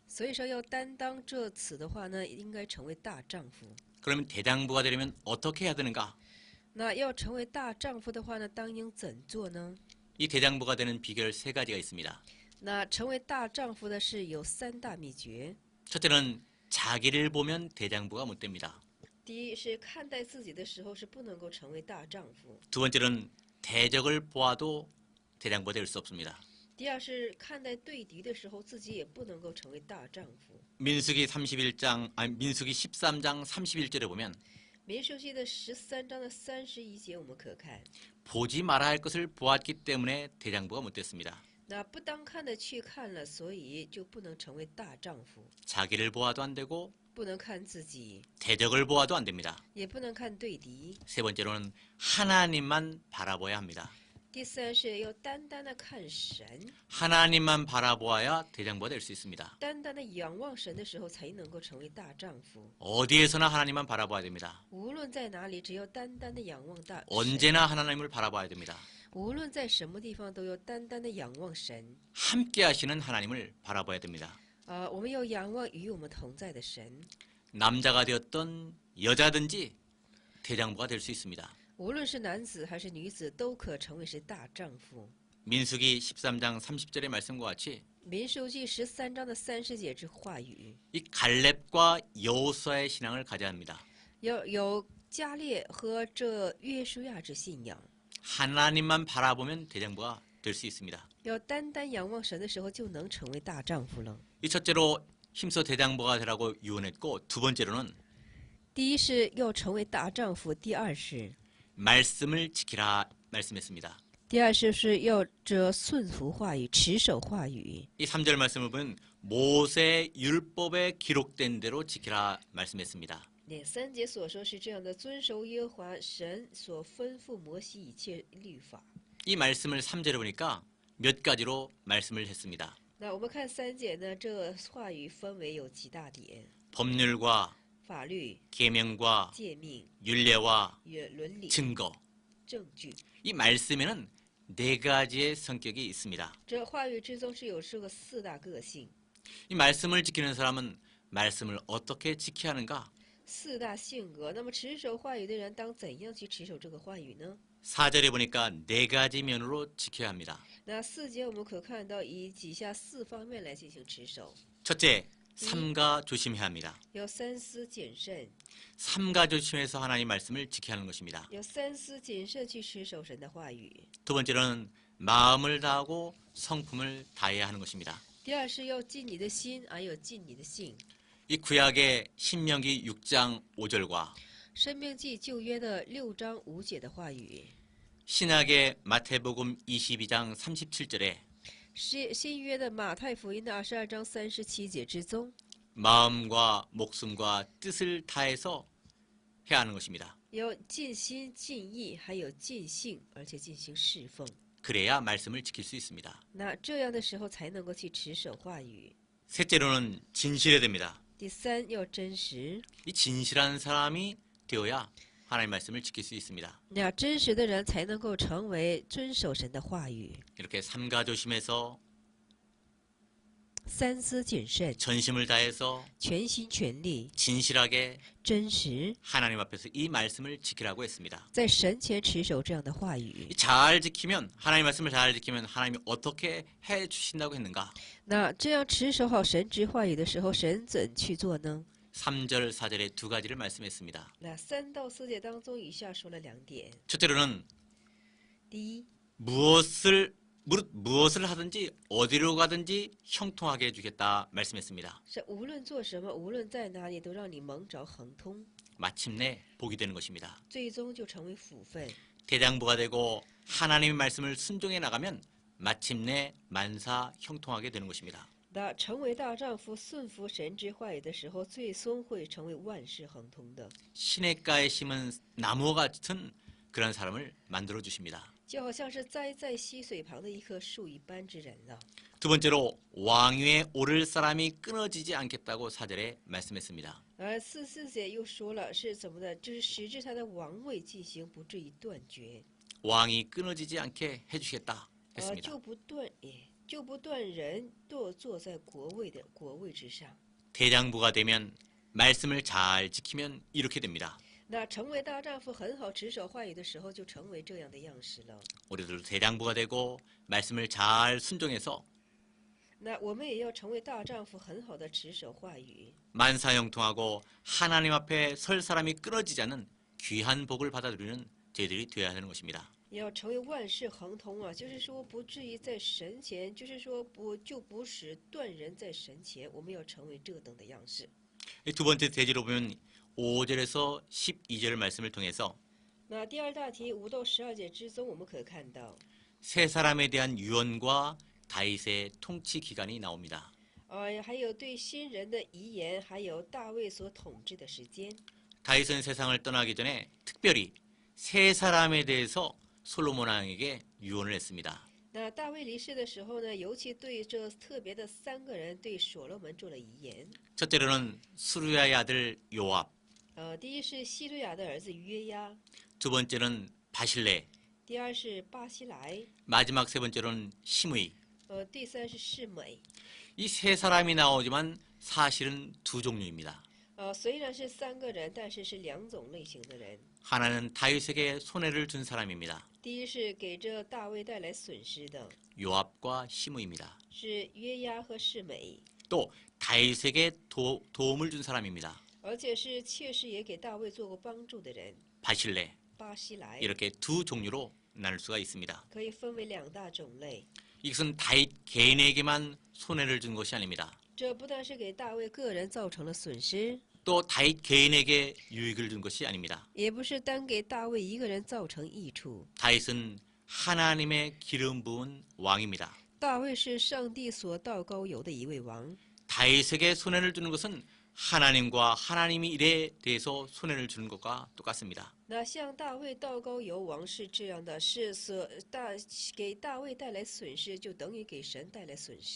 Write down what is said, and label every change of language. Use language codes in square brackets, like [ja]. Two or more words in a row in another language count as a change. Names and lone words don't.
[zh] 所以说，要担当这此的话呢，应该成为大丈夫。 [ko] 그러면 대장부가 되려면 어떻게 해야 되는가? [zh] 那要成为大丈夫的话呢，当应怎做呢？ [ko] 이 대장부가 되는 비결 세 가지가 있습니다. [zh] 那成为大丈夫的是有3大秘诀。 [ko] 첫째는 자기를 보면 대장부가 못 됩니다. [zh] 第一是看待自己的时候是不能够成为大丈夫。 [ko] 두 번째는 대적을 보아도 대장부가 될 수 없습니다. [zh] 第二是看待对敌的时候，自己也不能够成为大丈夫。 [ko] 민수기 13장 31절에 보면 [zh] 民数记的13章的31节我们可看， [ko] 보지 말아야 할 것을 보았기 때문에 대장부가 못 됐습니다. [zh] 那不当看的去看了，所以就不能成为大丈夫。 [ko] 자기를 보아도 안 되고 [zh] 不能看自己， [ko] 대적을 보아도 안 됩니다. [zh] 也不能看对敌。 [ko] 세 번째로는 하나님만 바라봐야 합니다. [zh] 第三是要单单的看神， [ko] 하나님만 바라보아야 대장부가 될 수 있습니다. [zh] 单单的仰望神的时候，才能够成为大丈夫。 [ko] 어디에서나 하나님만 바라봐야 됩니다. [zh] 无论在哪里，只要单单的仰望大神， [ko] 언제나 하나님을 바라봐야 됩니다. [zh] 无论在什么地方，都要单单的仰望神。 [ko] 함께 하시는 하나님을 바라봐야 됩니다. [zh] 我们要仰望与我们同在的神。 [ko] 남자가 되었던 여자든지 대장부가 될 수 있습니다. [zh] 无论是男子还是女子，都可成为是大丈夫。 [ko] 민수기 13장 30절의 말씀과 같이 [zh] 民数记13章的30节之话语， [ko] 이 갈렙과 여호수아의 신앙을 가져야 합니다. [zh] 要有加列和这约书亚之信仰。 [ko] 하나님만 바라보면 대장부가 될 수 있습니다. [zh] 要单单仰望神的时候，就能成为大丈夫了。 [ko] 이 첫째로 힘써 대장부가 되라고 유언했고 두 번째로는 [zh] 第一是要成为大丈夫，第二是 [ko] 말씀을 지키라 말씀했습니다. [zh] 第二是要这顺服话语，持守话语。 [ko] 이 3절 말씀을 보면 모세 율법에 기록된 대로 지키라 말씀했습니다. [zh] 那3节所说是这样的：遵守耶和华神所吩咐摩西一切律法。 [ko] 이 말씀을 3절에 보니까 몇 가지로 말씀을 했습니다. [zh] 那我们看3节呢，这话语分为有几大点： [ko] 법률과 [zh] 法律、 [ko] 계명과 [zh] 诫命、 [ko] 율례와 [zh] 与伦理、 [ko] 증거. [zh] 证据。 [ko] 이 말씀에는 네 가지의 성격이 있습니다. [zh] 这话语之中是有这个4大个性， [ko] 이 말씀을 지키는 사람은 말씀을 어떻게 지켜야 하는가? [zh] 4大性格。那么持守话语的人当怎样去持守这个话语呢？ [ko] 4절에 보니까 네 가지 면으로 지켜야 합니다. [zh] 那4节我们可看到以以下4方面来进行持守： [ko] 첫째, 삼가 조심해야 합니다. [zh] 要三思谨慎， [ko] 삼가 조심해서 하나님 말씀을 지켜야 하는 것입니다. [zh] 要三思谨慎去持守神的话语。 [ko] 두 번째로는 마음을 다하고 성품을 다해야 하는 것입니다. [zh] 第二是要尽你的心，还有尽你的性。 [ko] 이 구약의 신명기 6장 5절과 [zh] 申命记旧约的6章5节的话语， [ko] 신약의 마태복음 22장 37절에 [zh] 新约的马太福音的22章37节之中， [ko] 마음과 목숨과 뜻을 다해서 해야 하는 것입니다. [zh] 要尽心尽意，还有尽性，而且进行侍奉。 [ko] 그래야 말씀을 지킬 수 있습니다. [zh] 那这样的时候才能够去持守话语。 [ko] 셋째로는 진실해야 됩니다. [zh] 第三要真实， [ko] 이 진실한 사람이 되어야 하나님 말씀을 지킬 수 있습니다. [zh] 那真实的人才能够成为遵守神的话语。 [ko] 이렇게 삼가 조심해서 [zh] 三思谨慎， [ko] 전심을 다해서 [zh] 全心全力， [ko] 진실하게 [zh] 真实， [ko] 하나님 앞에서 이 말씀을 지키라고 했습니다. [zh] 在神前持守这样的话语。 [ko] 잘 지키면 하나님 말씀을 잘 지키면 하나님이 어떻게 해 주신다고 했는가? [zh] 那这样持守好神之话语的时候，神怎去做呢？ [ko] 3절 4절에 두 가지를 말씀했습니다. [zh] 那3到4节当中，以下说了2点。 [ko] 첫째로는 [zh] 第一， [ko] 무엇을 하든지 어디로 가든지 형통하게 해주겠다 말씀했습니다. [zh] 是无论做什么，无论在哪里，都让你蒙着亨通， [ko] 마침내 복이 되는 것입니다. [zh] 最终就成为福分。 [ko] 대장부가 되고 하나님의 말씀을 순종해 나가면 마침내 만사 형통하게 되는 것입니다. [zh] 那成为大丈夫，顺服神之话语的时候，最终会成为万事亨通的。 [ko] 시냇가에 심은 나무 같은 그런 사람을 만들어 주십니다. [zh] 就好像是栽在溪水旁的一棵树一般之人了。 [ko] 두 번째로 왕위에 오를 사람이 끊어지지 않겠다고 4절에 말씀했습니다. [zh] 而4节又说了是怎么的，就是使至他的王位进行不至于断绝， [ko] 왕이 끊어지지 않게 해주겠다 했습니다. [zh] 就不断人坐在国位之上。 [ko] 대장부가 되면 말씀을 잘 지키면 이렇게 됩니다. [zh] 那成为大丈夫很好持守话语的时候，就成为这样的样式了。 [ko] 우리들도 대장부가 되고 말씀을 잘 순종해서 [zh] 那我们也要成为大丈夫，很好的持守话语， [ko] 만사형통하고 하나님 앞에 설 사람이 끊어지지 않는 귀한 복을 받아들이는 저희들이 되어야 하는 것입니다. [zh] 要成为万事亨通啊！就是说不至于在神前，就是说不使断人在神前，我们要成为这等的样式。 [ko] 두 번째 대지로 보면 5절에서 12절 말씀을 통해서 [zh] 那第二大题5到12节之中，我们可看到， [ko] 세 사람에 대한 유언과 다윗의 통치 기간이 나옵니다. [zh] 还有对新人的遗言，还有大卫所统治的时间。 [ko] 다윗은 세상을 떠나기 전에 특별히 세 사람에 대해서 솔로몬 왕에게 유언을 했습니다. [zh] 那大卫离世的时候呢，尤其对这特别的3个人对所罗门做了遗言。 [ko] 첫째로는 수루야의 아들 요압, [zh] 第一是希律亚的儿子约押， [ko] 두 번째는 바실레, [zh] 第二是巴西莱， [ko] 마지막 세 번째로는 시므이. [zh] 第三是示每。 [ko] 이 세 사람이 나오지만 사실은 두 종류입니다. [zh] 虽然是3个人，但是是2种类型的人。 [ko] 하나는 다윗에게 손해를 준 사람입니다. [zh] 第一是给这大卫带来损失的， [ko] 요압과 시므이입니다. [zh] 是约押和示每， [ko] 또 다윗에게 도움을 준 사람입니다. [zh] 而且是确实也给大卫做过帮助的人， [ko] 바실레. [zh] 巴西莱， [ko] 이렇게 두 종류로 나눌 수가 있습니다. [zh] 可以分为2大种类。 [ko] 이것은 다윗 개인에게만 손해를 준 것이 아닙니다. [zh] 这不但是给大卫个人造成了损失， [ko] 또 다윗 개인에게 유익을 준 것이 아닙니다. [zh] 也不是单给大卫一个人造成益处。 [ko] 다윗은 하나님의 기름 부은 왕입니다. [zh] 大卫是上帝所道高油的一位王， [ko] 다윗에게 손해를 주는 것은 하나님과 하나님이 일에 대해서 손해를 주는 것과 똑같습니다. [zh] 那向大卫道高油王是这样的，是给大卫带来损失，就等于给神带来损失，